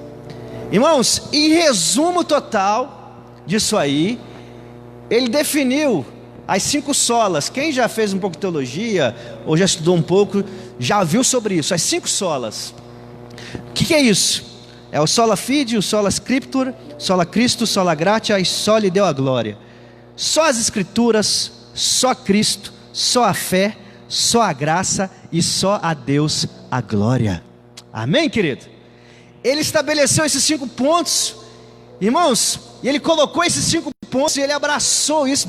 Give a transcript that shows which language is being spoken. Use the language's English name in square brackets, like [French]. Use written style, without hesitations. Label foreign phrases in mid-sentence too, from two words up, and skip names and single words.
[Portuguese] Irmãos, em resumo total disso aí, ele definiu as 5 solas. Quem já fez um pouco de teologia, ou já estudou um pouco, já viu sobre isso, as 5 solas. O que é isso? É o [Latin] sola fide, [Portuguese] o [Latin] sola scriptura, sola Cristo, sola gratia [Portuguese] e [Latin] soli deo [Portuguese] a glória. Só as escrituras, só Cristo, só a fé, só a graça e só a Deus a glória. Amém, querido? Ele estabeleceu esses 5 pontos, irmãos, e ele colocou esses 5 pontos e ele abraçou isso.